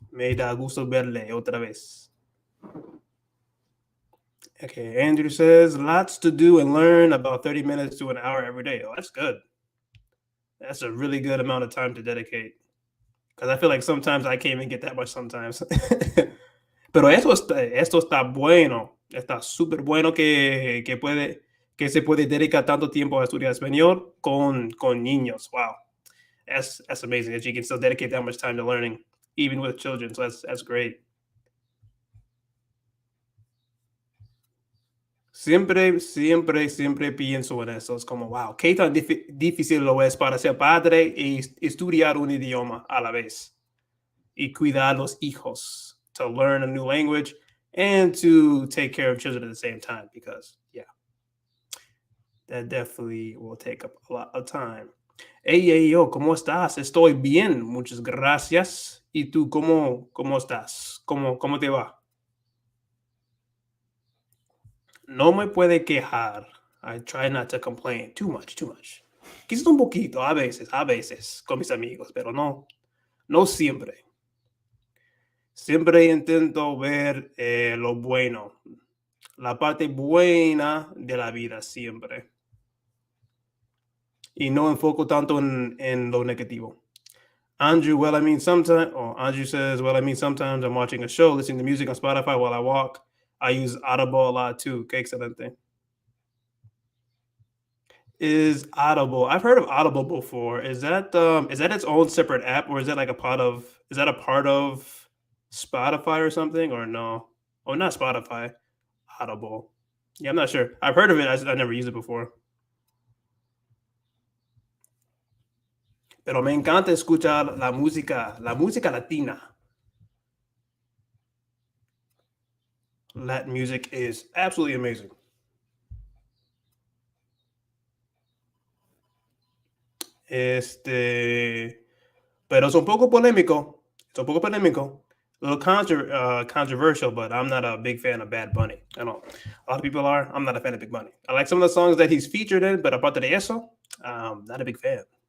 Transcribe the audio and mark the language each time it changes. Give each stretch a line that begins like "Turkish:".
Spanish: Me da gusto verle otra vez.
English: Okay, Andrew says, lots to do and learn, about 30 minutes to an hour every day. Oh, that's good. That's a really good amount of time to dedicate. Because I feel like sometimes I can't even get that much sometimes.
Spanish: Pero esto está bueno. Está súper bueno que se puede dedicar tanto tiempo a estudiar español con niños.
English: Wow. That's amazing that you can still dedicate that much time to learning, even with children. So that's great.
Spanish: Siempre pienso en eso. Es como, wow, qué tan difícil lo es para ser padre y estudiar un idioma a la vez. Y cuidar los hijos,
English: to learn a new language and to take care of children at the same time, because, yeah. That definitely will take up a lot of time.
Spanish: Hey, hey, yo, ¿cómo estás? Estoy bien, muchas gracias. ¿Y tú cómo estás? ¿Cómo te va? No me puede quejar.
English: I try not to complain too much, too much.
Spanish: Quizás un poquito, a veces, con mis amigos, pero no siempre. Siempre intento ver lo bueno, la parte buena de la vida siempre. Y no enfoco tanto en lo negativo.
English: Andrew says, well, I mean, sometimes I'm watching a show, listening to music on Spotify while I walk. I use Audible a lot too.
Spanish: Qué excelente.
English: Is Audible? I've heard of Audible before. Is that its own separate app, or is that like a part of? Is that a part of Spotify or something, or no? Oh, not Spotify. Audible. Yeah, I'm not sure. I've heard of it. I never used it before.
Spanish: Pero me encanta escuchar la música latina.
English: Latin music is absolutely amazing.
Spanish: Pero es un poco polémico. It's un poco polémico.
English: A little controversial, but I'm not a big fan of Bad Bunny. I know a lot of people are. I'm not a fan of Big Bunny. I like some of the songs that he's featured in, but
Spanish: aparte de eso,
English: not a big fan.